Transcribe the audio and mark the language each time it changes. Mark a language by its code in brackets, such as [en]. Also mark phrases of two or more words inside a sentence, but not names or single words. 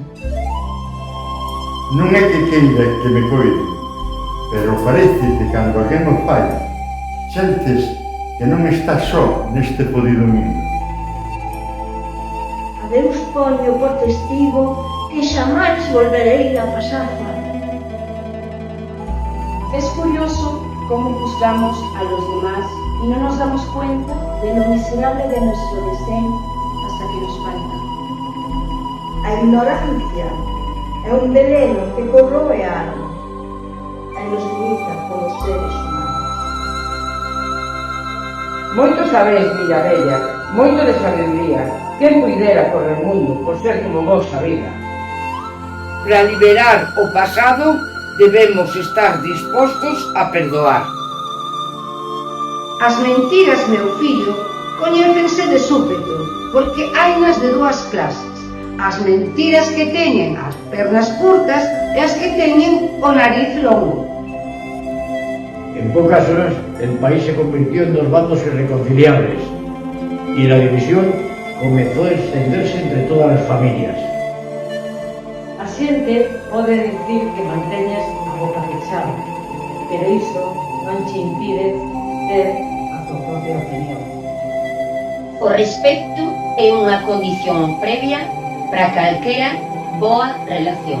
[gl] Non é que queira que me coide, pero parece que cando alguén o fai, sentes que non estás só neste podido mundo. A Deus poño por testigo que xamais volverei a pasar fame. [es] Es curioso cómo juzgamos a los demás y no nos damos cuenta de lo miserable de nuestro deseo hasta que nos falta. [gl] A ignorancia é un veneno que corroe a alma e nos limita como seres humanos. Moito sabeis, milla bella, moito de sabiduría. Quen puidera correr o mundo por ser como vos a vida? Para liberar o pasado, debemos estar dispostos a perdoar. As mentiras, meu fillo, coñécense de súpeto, porque hainas de dúas clases. As mentiras que teñen as pernas curtas e as que teñen o nariz longo. [es] En pocas horas, el país se convirtió en dos bandos irreconciliables y la división comenzó a extenderse entre todas las familias. [gl] A xente pode dicir que manteñas a boca fechada, pero iso non che impide ter a tua propia opinión. O respecto é unha condición previa para calquera boa relación.